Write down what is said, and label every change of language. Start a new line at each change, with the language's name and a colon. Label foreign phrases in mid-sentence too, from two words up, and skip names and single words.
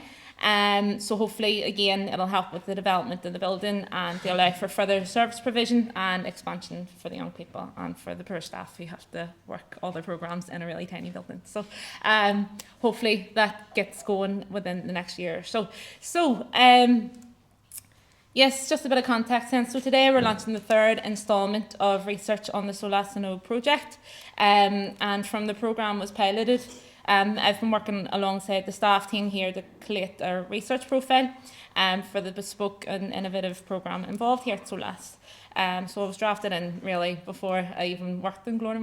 English: So hopefully, again, it'll help with the development of the building and to allow for further service provision and expansion for the young people and for the poor staff who have to work all their programmes in a really tiny building. So hopefully that gets going within the next year or so. Yes, just a bit of context then. So today we're launching the third instalment of research on the Sólás na nÓg project, and from the programme was piloted. I've been working alongside the staff team here to collate a research profile for the bespoke and innovative programme involved here at Sólás. So I was drafted in really before I even worked in Glornamona.